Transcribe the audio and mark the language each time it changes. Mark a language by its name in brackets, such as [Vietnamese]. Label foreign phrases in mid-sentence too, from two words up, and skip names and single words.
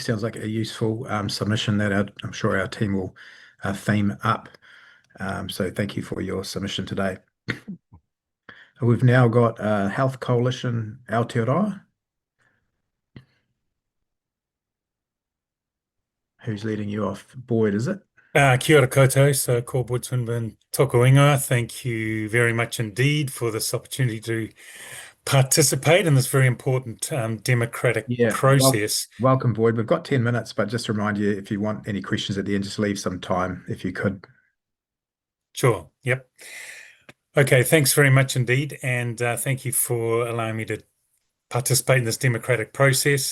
[English] Sounds like a useful submission that I'm sure our team will theme up. So thank you for your submission today. We've now got Health Coalition Aotearoa. Who's leading you off? Boyd, is it? [Māori] Kia ora koutou, so ko Boyd Swinburn toko ingoa. [English] Thank you very much indeed for this opportunity to participate in this very important democratic process. Welcome, Boyd. We've got 10 minutes, but just to remind you, if you want any questions at the end, just leave some time if you could. Sure, yep. Okay, thanks very much indeed, and thank you for allowing me to participate in this democratic process.